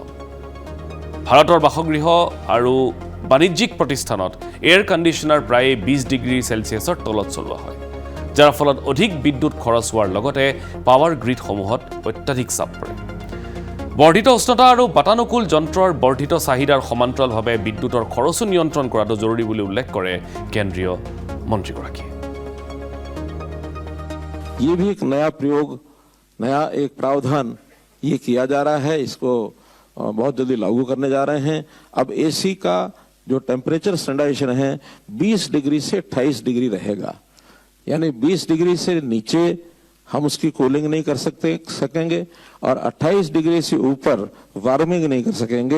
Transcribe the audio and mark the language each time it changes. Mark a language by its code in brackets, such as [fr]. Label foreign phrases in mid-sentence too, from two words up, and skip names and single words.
[as] ভাৰতৰ বাসগৃহ আৰু বাণিজ্যিক প্ৰতিষ্ঠানত [en] air conditioner [as] প্ৰায় 20 ডিগ্ৰী চেলছিয়াছৰ তলত চলোৱা হয়, যাৰ ফলত অধিক বিদ্যুৎ খৰচ হোৱাৰ লগতে পাৱাৰ গ্ৰিডসমূহত অত্যাধিক চাপ পৰে। বৰ্ধিত উষ্ণতা আৰু বাতানুকূল যন্ত্ৰৰ বৰ্ধিত চাহিদাৰ সমান্তৰালভাৱে বিদ্যুতৰ খৰচো নিয়ন্ত্ৰণ কৰাটো জৰুৰী বুলি উল্লেখ কৰে কেন্দ্ৰীয় মন্ত্ৰীগৰাকীয়ে। [hi] ये भी एक नया प्रयोग, नया एक प्रावधान ये किया जा रहा है। इसको बहुत जल्दी लागू करने जा रहे हैं। अब एसी का जो [en] temperature standardization [hi] है 20 डिग्री से 28 डिग्री रहेगा, यानी 20 डिग्री से नीचे हम उसकी कूलिंग नहीं कर सकेंगे और 28 डिग्री से ऊपर वार्मिंग नहीं कर सकेंगे।